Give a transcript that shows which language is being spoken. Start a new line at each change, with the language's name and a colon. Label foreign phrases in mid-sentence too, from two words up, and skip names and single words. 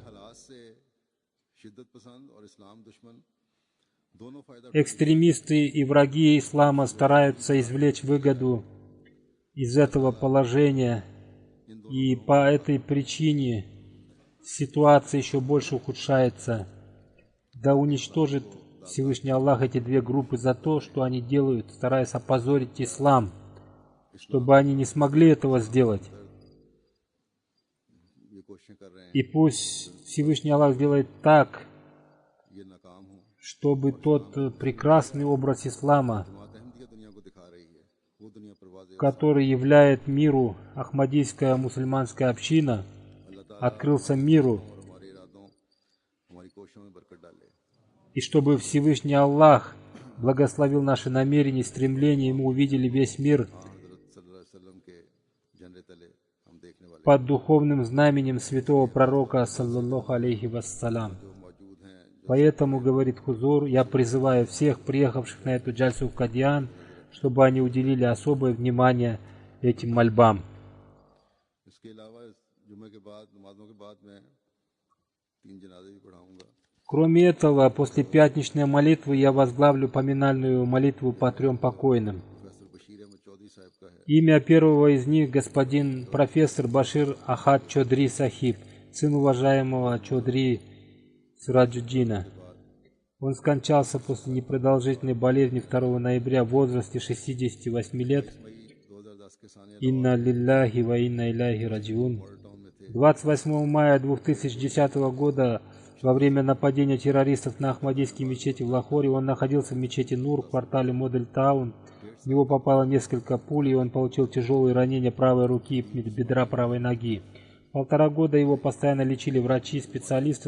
Russian: Экстремисты и враги ислама стараются извлечь выгоду из этого положения, и по этой причине ситуация еще больше ухудшается. Да уничтожит Всевышний Аллах эти две группы за то, что они делают, стараясь опозорить ислам. чтобы они не смогли этого сделать.
Urdu: یہ کوششیں کر رہے ہیں,
Russian: И пусть Всевышний Аллах сделает так,
Urdu: یہ ناکام ہو.
Russian: чтобы तот прекрасный образ ислама,
Urdu: جماعت احمدیہ دنیا کو دکھا رہی ہے، وہ دنیا پر واضح
Russian: который являет миру Ахмадийская мусульманская община,
Urdu: اللہ تعالیٰ
Russian: открылся миру,
Urdu: اور ہمارے ارادوں، ہماری کوششوں میں برکت ڈالے.
Russian: и чтобы Всевышний Аллах благословил наши намерения и стремления, и мы увидели весь мир
Urdu: हज़रत
Arabic: صلى الله عليه وسلم
Urdu: کے جھنڈے تلے ہم دیکھنے والے
Russian: под духовным знаменем святого пророка,
Arabic: صلى الله عليه وسلم.
Urdu: جو موجود ہیں,
Russian: Поэтому, говорит Хузур, я призываю всех приехавших на эту джальсу в Кадьян, чтобы они уделили особое внимание этим мольбам.
Urdu: اس کے علاوہ اس جمعے کے بعد نمازوں کے بعد میں 3 جنازے بھی پڑھاؤں گا.
Russian: Кроме этого, после пятничной молитвы я возглавлю поминальную молитву по 3 покойным.
Urdu: پروفیسر بشیر احمد چوہدری صاحب کا ہے.
Russian: Имя первого из них господин профессор Башир Ахад Чодри Сахиб, сын уважаемого Чодри Сираджуддина. Он скончался после непродолжительной болезни 2 ноября в возрасте 68 лет.
Urdu: 2010 کے سانحے
Arabic: إنا لله وإنا إليه راجعون.
Urdu: ٹاؤن میں تھے.
Russian: 28 мая 2010 года во время нападения террористов на Ахмадийские мечети в Лахоре он находился в мечети Нур в квартале Модель Таун. В него попало несколько пуль, и он получил тяжелые ранения правой руки и бедра правой ноги. 1,5 года его постоянно лечили врачи и специалисты.